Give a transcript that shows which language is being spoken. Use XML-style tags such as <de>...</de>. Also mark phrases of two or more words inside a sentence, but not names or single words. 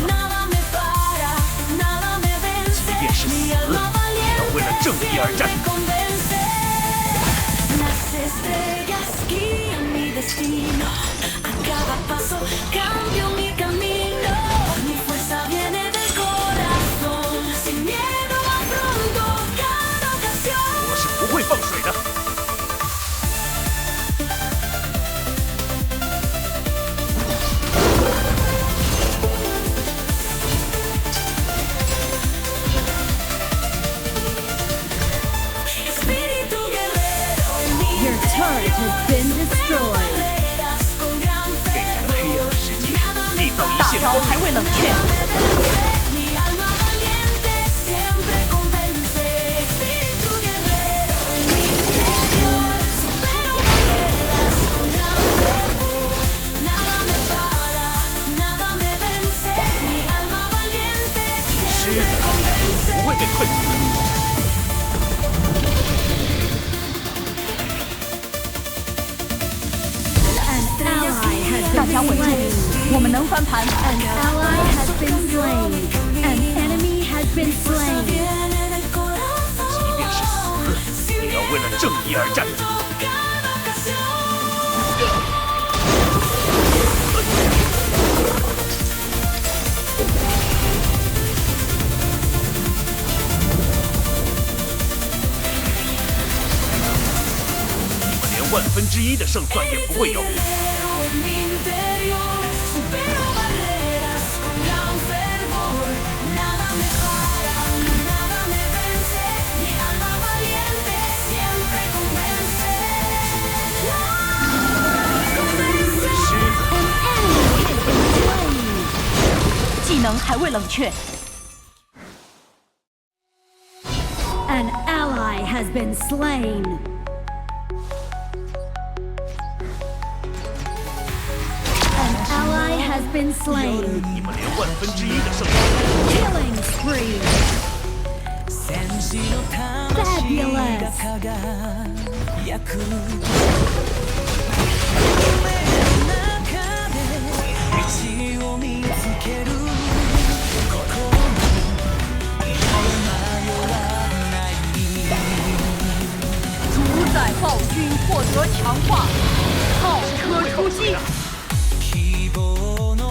<es>Nada me para, nada me vence. Mi alma valiente siempre convence. Las estrellas guían mi destino. A cada paso cambio mi camino. Mi fuerza viene del corazón. Sin miedo afronto cada ocasión.</es> <zh>我是不会放水的。</zh> <es>Espíritu guerrero en mi</es> <en>Your turret has been destroyed.</en> <es>barreras con gran</es> <zh>给这个黑暗的世界缔造一大线光明。招还未冷却。</zh> <es>Mi alma valiente siempre convence. Espíritu guerrero en mi interior. Supero barreras con gran fervor. Nada me para, nada me vence. Mi alma valiente siempre</es> <zh>不</zh> <es>convence.</es> <zh>会被困住的。</zh> <en>An ally has</en> <zh>大</zh> <en>been</en> <zh>家稳住，</zh> <en>slain.</en> <zh>我们能翻盘。</zh> <en>An ally has been slain. An enemy has been slain.</en> <es>Viene del corazón.</es> <zh>即便是死，也要为了正义而战。</zh> <es>Cada ocasión.</es> <zh>连1/1000的胜算也不会有。</zh> <es>En mi interior, supero barreras con gran fervor. Nada me para, nada me vence. Mi alma valiente siempre convence.</es> <zh>技能还未冷却。</zh> <en>An ally has been slain. An ally has been slain.</en> <zh>你们连1/1000的胜算，</zh> <en>Killing spree.</en> <ja>戦士の魂が輝く夢の中で道を見つける心に迷わない</ja> <zh>主宰暴君获得强化，炮车出击。希望</zh>